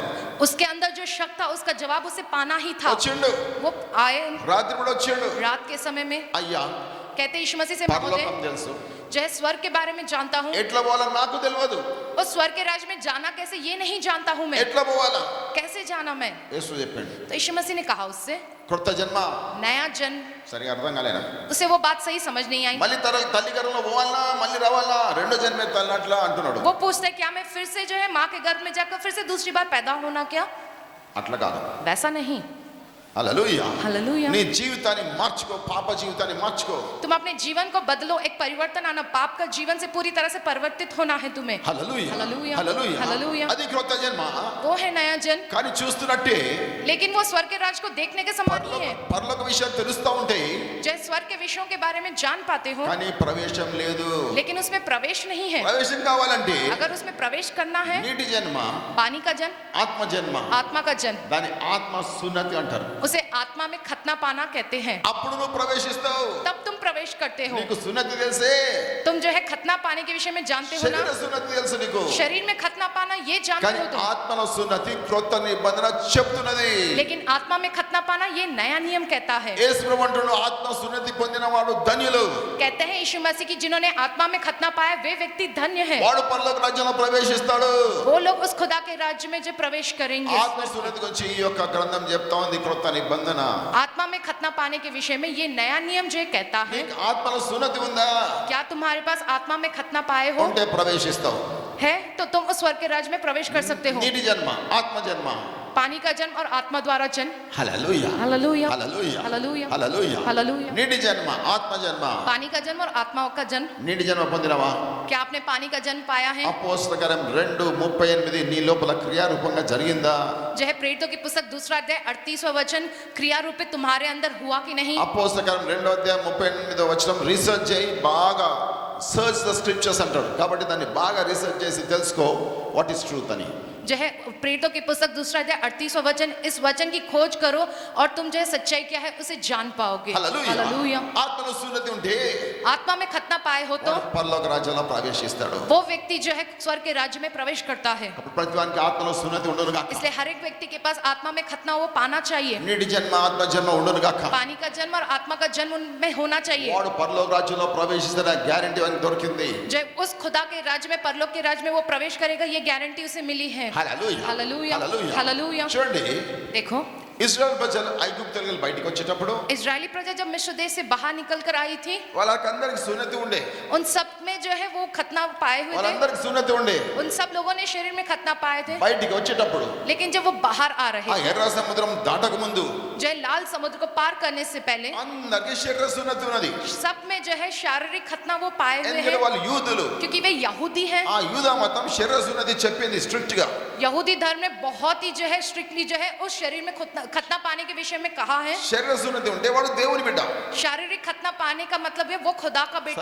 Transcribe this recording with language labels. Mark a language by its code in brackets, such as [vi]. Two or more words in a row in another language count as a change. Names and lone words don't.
[hi] उसके अंदर जो शक था उसका जवाब उसे पाना ही था। [te] వచ్చిండు [hi] वो आए [te] రాత్రి పూట వచ్చాడు [hi] रात के समय में, [te] అయ్యా [hi] कहते यीशु मसीह से, [te] పరలోకం [hi] महोदय [te] తెలుసు [hi] जो है स्वर्ग के बारे में जानता हूँ, [te] ఎట్లా పోవాలని నాకు తెలియదు [hi] और स्वर्ग के राज्य में जाना कैसे ये नहीं जानता हूँ मैं, [te] ఎట్లా పోవాలా [hi] कैसे जाना मैं। [te] యేసు చెప్పాడు [hi] तो यीशु मसीह ने कहा उससे, [te] కొత్త జన్మ [hi] नया जन्म। [te] సరిగా అర్థం కాలేనా [hi] उसे वो बात सही समझ नहीं आई। [te] మళ్ళీ తల్లి గర్భంలో పోవాలా మళ్ళీ రావాలా రెండో జన్మే తల్లట్లా అంటున్నాడు [hi] वो पूछता है क्या मैं फिर से जो है माँ के गर्भ में जाकर फिर से दूसरी बार पैदा होना क्या? [te] అట్లా కాదు [hi] वैसा नहीं। [te] హల్లెలూయా [hi] हालेलुया। [te] నీ జీవితాన్ని మార్చుకో పాప జీవితాన్ని మార్చుకో [hi] तुम अपने जीवन को बदलो, एक परिवर्तन आना, पाप का जीवन से पूरी तरह से परिवर्तित होना है तुम्हें। [te] హల్లెలూయా హల్లెలూయా, హల్లెలూయా హల్లెలూయా। అది కొత్త జన్మ [hi] वो है नया जन्म, [te] కానీ చూస్తున్నట్టే [hi] लेकिन वो स्वर्ग के राज को देखने के समान ही है। [te] పరలోక విషయాలు తెలుస్తా ఉంటాయి [hi] जो स्वर्ग के विषयों के बारे में जान पाते हो, [te] కానీ ప్రవేశం లేదు [hi] लेकिन उसमें प्रवेश नहीं है। [te] ప్రవేశం కావాలంటే [hi] अगर उसमें प्रवेश करना है, [te] నీటి జన్మ [hi] पानी का जन्म, [te] ఆత్మ జన్మ [hi] आत्मा का जन्म, [te] దాని ఆత్మ సున్నతి అంటారు [hi] उसे आत्मा में खतना पाना कहते हैं। [te] అప్పుడు నువ్వు ప్రవేశిస్తావు [hi] तब तुम प्रवेश करते हो। [te] నీకు సున్నతి తెలిసే [hi] तुम जो है खतना पाने के विषय में जानते हो ना, [te] శరీర సున్నతి తెలుసు నీకు [hi] शरीर में खतना पाना ये जानते [te] కానీ [hi] हो तुम, [te] ఆత్మలో సున్నతి క్రొత్త నిబంధన చెప్తున్నది [hi] लेकिन आत्मा में खतना पाना ये नया नियम कहता है। [te] యేసు ప్రభు అంటున్నాడు ఆత్మ సున్నతి పొందిన వాడు ధన్యులు [hi] कहते हैं यीशु मसीह की जिन्होंने आत्मा में खतना पाया वे व्यक्ति धन्य है। [te] వాడు పరలోక రాజ్యంలో ప్రవేశిస్తాడు [hi] वो लोग उस खुदा के राज्य में जो प्रवेश करेंगे। [te] ఆత్మ సున్నతి గురించి ఈ యొక్క గ్రంథం చెప్తా ఉంది క్రొత్త నిబంధన [hi] आत्मा में खतना पाने के विषय में ये नया नियम जो कहता है, [te] నీకు ఆత్మలో సున్నతి ఉందా [hi] क्या तुम्हारे पास आत्मा में खतना पाए हो [te] ఉంటే ప్రవేశిస్తావు [hi] है तो तुम उस स्वर्ग के राज्य में प्रवेश कर सकते हो। [te] నీటి జన్మ ఆత్మ జన్మ [hi] पानी का जन्म और आत्मा द्वारा जन्म। [te] హల్లెలూయా [hi] हालेलुया, [te] హల్లెలూయా [hi] हालेलुया, [te] హల్లెలూయా [hi] हालेलुया। [te] నీటి జన్మ ఆత్మ జన్మ [hi] पानी का जन्म और आत्मा का जन्म। [te] నీటి జన్మ పొందినవా [hi] क्या आपने पानी का जन्म पाया है? [te] అపోస్తల కార్యం 2:38 నీ లోపల క్రియారూపంగా జరిగిందా [hi] जो है प्रेरितों की पुस्तक दूसरा अध्याय 38वां वचन क्रिया रूपित तुम्हारे अंदर हुआ कि नहीं? [te] అపోస్తల కార్యం 2:38 రీసెర్చ్ చేయి బాగా [en] search the scriptures [te] అంటాడు కాబట్టి దాన్ని బాగా రీసెర్చ్ చేసి తెలుసుకో [en] what is truth [te] అని [hi] जो है प्रेरितों की पुस्तक दूसरा अध्याय 38वां वचन, इस वचन की खोज करो और तुम जो है सच्चाई क्या है उसे जान पाओगे। [te] హల్లెలూయా [hi] हालेलुया। [te] ఆత్మలో సున్నతి ఉంటే [hi] आत्मा में खतना पाए हो तो [te] వాడు పరలోక రాజ్యంలో ప్రవేశిస్తాడు [hi] वो व्यक्ति जो है स्वर्ग के राज्य में प्रवेश करता है। [te] అప్పుడు ప్రతివానికి ఆత్మలో సున్నతి ఉండును గాక [hi] इसलिए हर एक व्यक्ति के पास आत्मा में खतना वो पाना चाहिए। [te] నీటి జన్మ ఆత్మ జన్మ ఉండును గాక [hi] पानी का जन्म और आत्मा का जन्म उनमें होना चाहिए। [te] వాడు పరలోక రాజ్యంలో ప్రవేశిస్తాడు గ్యారెంటీ అని దొరికింది [hi] जो उस खुदा के राज्य में, परलोक के राज्य में वो प्रवेश करेगा ये गारंटी उसे मिली है। [te] హల్లెలూయా [hi] हालेलुया, हालेलुया। [te] చూడండి [hi] देखो [te] ఇశ్రాయేల్ ప్రజలు ఐగుప్తు నుంచి బయటికి వచ్చేటప్పుడు [hi] इजरायली प्रजा जब मिस्र देश से बाहर निकल कर आई थी, [te] వాళ్ళకందరికి సున్నతి ఉండే [hi] उन सब में जो है वो खतना पाए हुए थे। [te] వాళ్ళందరికి సున్నతి ఉండే [hi] उन सब लोगों ने शरीर में खतना पाए थे, [te] బయటికి వచ్చేటప్పుడు [hi] लेकिन जब वो बाहर आ [te] ఆ [hi] रहे थे, [te] ఎర్ర సముద్రం దాటక ముందు [hi] जो है लाल समुद्र को पार करने से पहले [te] అందరికి శరీర సున్నతి ఉన్నది [hi] सब में जो है शारीरिक खतना वो पाए हुए [te] ఎందుకంటే [hi] हैं, [te] వాళ్ళు యూదులు [hi] क्योंकि वे यहूदी हैं। [te] ఆ యూదా మతం శరీర సున్నతి చెప్పింది స్ట్రిక్ట్ గా [hi] यहूदी धर्म ने बहुत ही जो है स्ट्रिक्टली जो है उस शरीर में खतना पाने के विषय में कहा है। [te] శరీర సున్నతి ఉంటే వాడు దేవుని బిడ్డ [hi] शारीरिक खतना पाने का मतलब है वो खुदा का बेटा